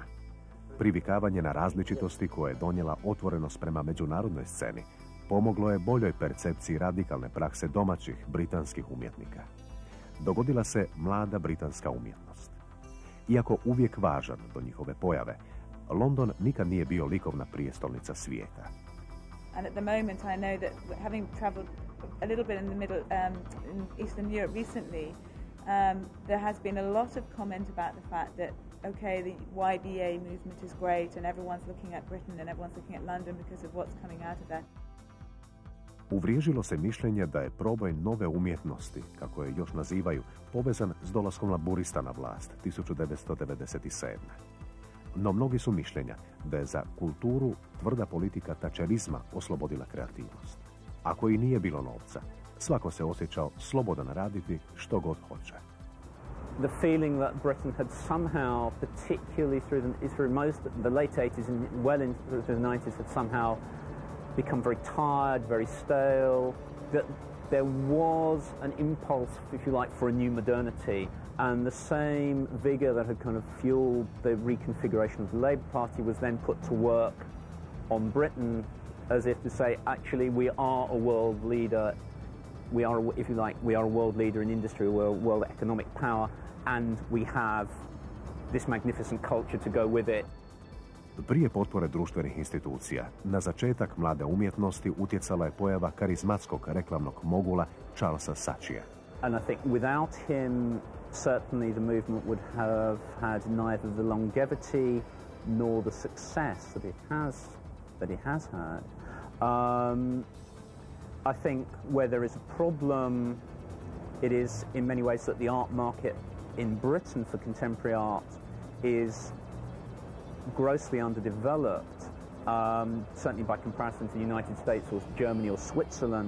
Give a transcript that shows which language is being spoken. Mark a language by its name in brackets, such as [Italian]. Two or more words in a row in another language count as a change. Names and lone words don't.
[Croatian] Privikavanje na različitosti koje je donijela otvorenost prema međunarodnoj sceni pomoglo je boljoj percepciji radikalne prakse domaćih britanskih umjetnika. Dogodila se mlada britanska umjetnost. Iako uvijek važan do njihove pojave, London nikad nije bio likovna prijestolnica svijeta. [English] And at the moment I know that having travelled a little bit in the middle, in Eastern Europe recently, there has been a lot of comment about the fact that, okay, the YBA movement is great and everyone's looking at Britain and everyone's looking at London because of what's coming out of that. [Croatian] Uvriježilo se mišljenje da je proboj nove umjetnosti, kako je još nazivaju, povezan s dolaskom laburista na vlast 1997. No mnogi su mišljenja da je za kulturu tvrda politika tačerizma oslobodila kreativnost. Ako i nije bilo novca, svako se osjećao slobodan raditi što god hoće. [English] The feeling that Britain had somehow, particularly through most the late 80s and well into the 90s, had somehow become very tired, very stale, that there was an impulse, if you like, for a new modernity. And the same vigour that had kind of fueled the reconfiguration of the Labour Party was then put to work on Britain as if to say, actually, we are a world leader. We are, if you like, we are a world leader in industry, we're a world economic power, and we have this magnificent culture to go with it. [Croatian] Prije potpore društvenih institucija, na začetak mlade umjetnosti utjecala je pojava karizmatskog reklamnog mogula Charlesa Saatchia. [English] And I think without him, certainly the movement would have had neither the longevity nor the success that it has had. I think where there is a problem, it is in many ways that the art market in Britain for contemporary art is grossly underdeveloped, certainly by comparison to the United States or Germany or Switzerland.